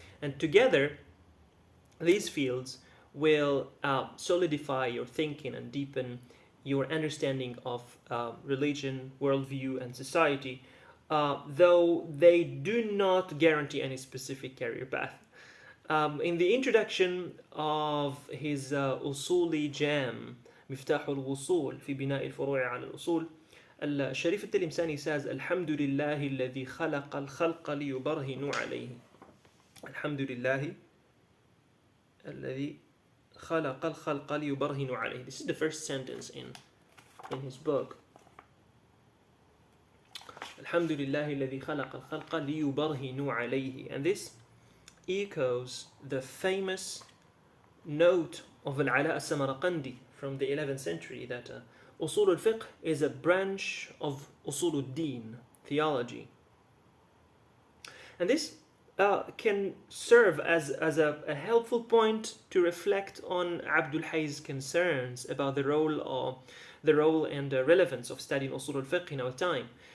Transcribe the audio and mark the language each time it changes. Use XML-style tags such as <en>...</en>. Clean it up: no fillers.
<en>And together, these fields will solidify your thinking and deepen your understanding of religion, worldview, and society, though they do not guarantee any specific career path. In the introduction of his</en> <ar>أصولي جام مفتاح الوصول في بناء الفروع على الأصول, الشريف التلمساني</ar> <en>says</en> <ar>الحمد لله الذي خلق الخلق ليبرهنوا عليه. الحمد لله الذي خلق الخلق ليبرهنوا عليه.</ar> <en>This is the first sentence in his book.</en> <ar>الحمد لله الذي خلق الخلق ليبرهنوا عليه.</ar> <en>And this echoes the famous note of Al-Ala al-Samarqandi from the 11th century that Usul al-fiqh is a branch of Usul al-Din, theology. And this can serve as a helpful point to reflect on Abdul Hay's concerns about the role and the relevance of studying Usul al-fiqh in our time.</en>